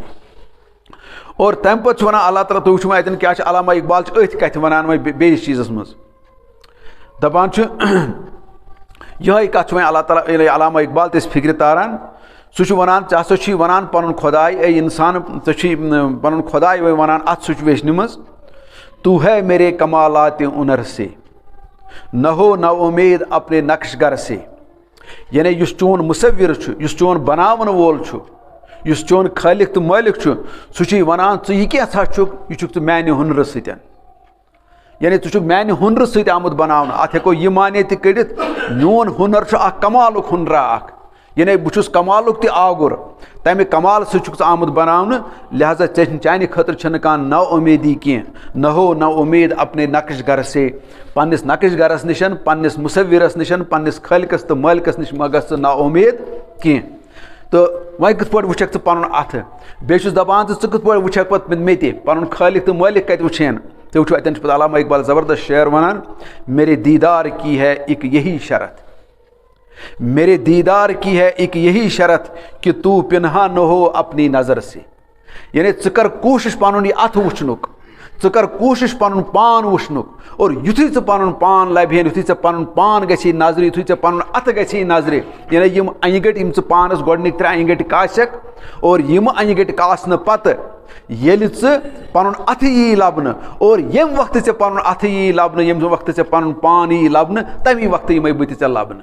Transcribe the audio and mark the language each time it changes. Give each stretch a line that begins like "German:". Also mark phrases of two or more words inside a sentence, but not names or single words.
Kashmiri: اور تَمہِ پَتہٕ چھُ وَنان اللہ تعالیٰ تُہۍ وٕچھِو اَتٮ۪ن کیٛاہ چھُ علامہ اقبال چھُ أتھۍ کَتھِ وَنان وۄنۍ بیٚیِس چیٖزَس منٛز، دَپان چھُ یِہوٚے کَتھ چھُ وۄنۍ اللہ تعالیٰ ییٚلہِ علامہ اقبال تہِ أسۍ فِکرِ تاران، سُہ چھُ وَنان ژےٚ ہسا چھُے وَنان پَنُن خۄداے، اے اِنسان ژےٚ چھُے پَنُن خۄداے وۄنۍ وَنان اَتھ سُچویشنہِ منٛز،
Urdu: تو ہے میرے کمالاتِ ہُنر سے، نہ ہو نہ امید اپنے نقش گر سے.
Kashmiri: یعنی یُس چون مصور چھُ, یُس چون بناون وول چھُ, یُس چون خٲلق تہٕ مٲلِک چھُ, سُہ چھُے وَنان ژٕ یہِ کیٛاہ چھُکھ, یہِ چھُکھ ژٕ میانہِ ہُنرٕ سۭتۍ. یعنی ژٕ چھُکھ میانہِ ہُنرٕ سۭتۍ آمُت بناونہٕ. اَتھ ہٮ۪کو یہِ معنی تہِ کٔڑِتھ میون ہُنر چھُ اکھ کمالُک ہُنرا اکھ. یعنی بہٕ چھُس کمالُک تہِ آگُر, تَمہِ کمال سۭتۍ چھُکھ ژٕ آمُت بناونہٕ. لہذا چانہِ خٲطرٕ چھنہٕ کانٛہہ نو اُمیدی کینٛہہ.
Urdu: نہ ہو نہ امید اپنے نقش گر سے.
Kashmiri: پننِس نقش گرس نِش, پننِس مُصورس نِش, پننِس خٲلقس تہٕ مٲلکس نِش مہ گژھ ژٕ نا اُمید کینٛہہ. تہٕ وۄنۍ کِتھ پٲٹھۍ وٕچھکھ ژٕ پنُن اَتھٕ, بیٚیہِ چھُس دپان ژٕ کِتھ پٲٹھۍ وٕچھکھ پتہٕ مےٚ تہِ پنُن خٲلق تہٕ مٲلک کتہِ وٕچھین. تُہۍ وٕچھو اتٮ۪ن چھُ پتہٕ علامہ اقبال زبردست شعر ونان,
Urdu: میرے دیدار کی ہے ایک یہی شرط, میرے دیدار کی ہے ایک یہی شرط کہ تو پنہا نہ ہو اپنی نظر سے.
Kashmiri: یعنی ژٕ کر کوٗشش پنُن یہِ اَتھٕ وٕچھنُک, ژٕ کر کوٗشش پنُن پان وٕچھنُک, اور یُتھُے ژٕ پنُن پان لبہِ ہن, یُتھُے ژےٚ پنُن پان گژھی نظرِ, یُتھُے ژےٚ پنُن اَتھٕ گژھی نظرِ. یعنی یِم انہِ گٔٹۍ یِم ژٕ پانس گۄڈنِکۍ 3 انہِ گٔٹۍ کاسٮ۪کھ, اور یِم انہِ گٔٹۍ کاسنہٕ پتہٕ ییٚلہِ ژٕ پنُن اَتھٕ یی لبنہٕ, اور ییٚمہِ وقتہٕ ژےٚ پنُن اَتھٕ یی لبنہٕ, ییٚمہِ وقتہٕ ژےٚ پنُن پان یی لبنہٕ, تمی وقتہٕ یِمے بٕتھِ ژےٚ لبنہٕ.